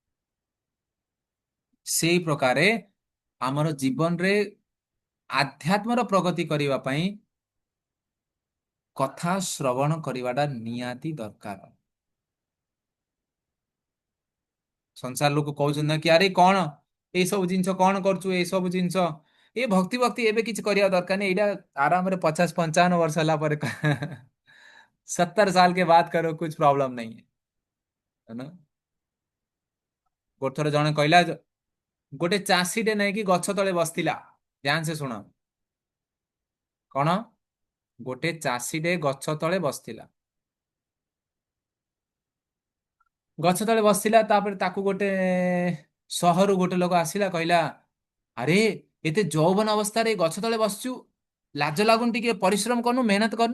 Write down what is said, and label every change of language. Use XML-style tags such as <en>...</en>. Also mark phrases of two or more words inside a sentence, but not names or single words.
<or>ସେଇ ପ୍ରକାରେ ଆମର ଜୀବନରେ ଆଧ୍ୟାତ୍ମର ପ୍ରଗତି କରିବା ପାଇଁ କଥା ଶ୍ରବଣ କରିବାଟା ନିହାତି ଦରକାର। ସଂସାର ଲୋକ କହୁଛନ୍ତି ନା କି ଆରେ କଣ ଏଇ ସବୁ ଜିନିଷ କଣ କରୁଛୁ, ଏଇ ସବୁ ଜିନିଷ ଏ ଭକ୍ତି ଭକ୍ତି ଏବେ କିଛି କରିବା ଦରକାର ନାହିଁ, ଏଇଟା ଆରାମରେ 50-55 ବର୍ଷ ହେଲା ପରେ</or> <hi>70 साल के बाद करो, कुछ प्रॉब्लम नहीं है ना।</hi> <or>ଗୋଟେ ଥର ଜଣେ କହିଲା, ଗୋଟେ ଚାଷୀଟେ ନେଇକି ଗଛ ତଳେ ବସିଥିଲା। ଧ୍ୟାନ ସେ ଶୁଣ। କଣ? ଗୋଟେ ଚାଷୀଟେ ଗଛ ତଳେ ବସିଥିଲା। ଗଛ ତଳେ ବସିଥିଲା, ତାପରେ ତାକୁ ଗୋଟେ ସହରରୁ ଗୋଟେ ଲୋକ ଆସିଲା, କହିଲା ଆରେ ଏତେ ଯୌବନ ଅବସ୍ଥାରେ ଗଛ ତଳେ ବସିଛୁ, ଲାଜ ଲାଗୁନି ଟିକେ ପରିଶ୍ରମ କରୁନୁ, ମେହନତ କରୁନୁ।</or>